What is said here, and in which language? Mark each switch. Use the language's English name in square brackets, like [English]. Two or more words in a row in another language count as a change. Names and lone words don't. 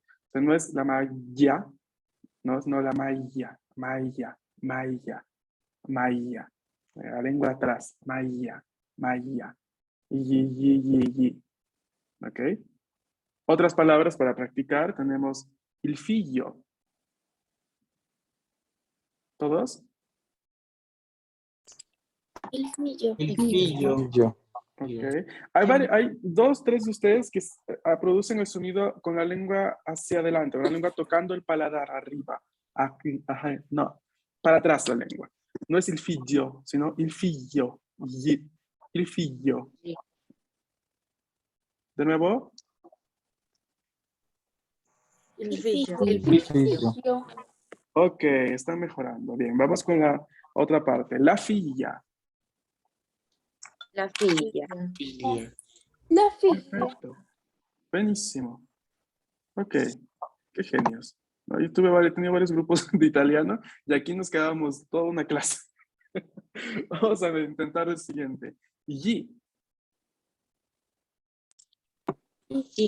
[Spanish] O sea, no es la maya, no la maya, maya. La lengua atrás, maya. Yi. Ok. Otras palabras para practicar tenemos [Italian] il figlio. [Spanish] ¿Todos? [Italian] El fillo. [Spanish] Y yo. Ok. Hay dos, tres de ustedes que producen el sonido con la lengua hacia adelante, con la lengua tocando el paladar arriba. Aquí, ajá, no, para atrás la lengua. No es [Italian] il figlio, [Spanish] sino [Italian] il figlio. Il figlio. [Spanish] De nuevo. [Italian] El fillo. El Fillo. fillo. [Spanish] Ok, están mejorando. Bien, vamos con la otra parte. [Italian] La figlia. La figlia. Filia. La figlia. [Spanish] Perfecto. Buenísimo. Ok, qué genios. ¿No? Yo tenía varios grupos de italiano y aquí nos quedábamos toda una clase. Vamos a intentar el siguiente. Yi. Sí.